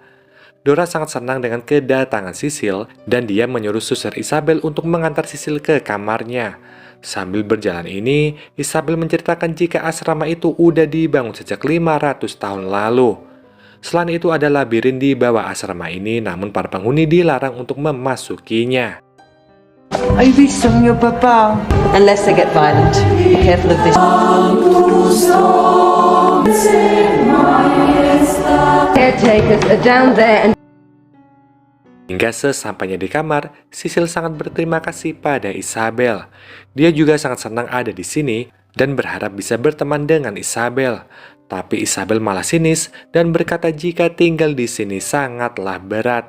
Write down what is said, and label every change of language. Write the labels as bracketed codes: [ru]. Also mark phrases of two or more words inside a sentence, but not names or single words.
[id] Dora sangat senang dengan kedatangan Sisil dan dia menyuruh suster Isabel untuk mengantar Sisil ke kamarnya. Sambil berjalan ini, Isabel menceritakan jika asrama itu udah dibangun sejak 500 tahun lalu. Selain itu ada labirin di bawah asrama ini, namun para penghuni dilarang untuk memasukinya. [it] Hai visto mio papà? [en] Unless they get violent. Be careful of this. Caretakers are down there and [id] Hingga sesampainya di kamar, Sisil sangat berterima kasih pada Isabel. Dia juga sangat senang ada di sini dan berharap bisa berteman dengan Isabel. Tapi Isabel malah sinis dan berkata jika tinggal di sini sangatlah berat.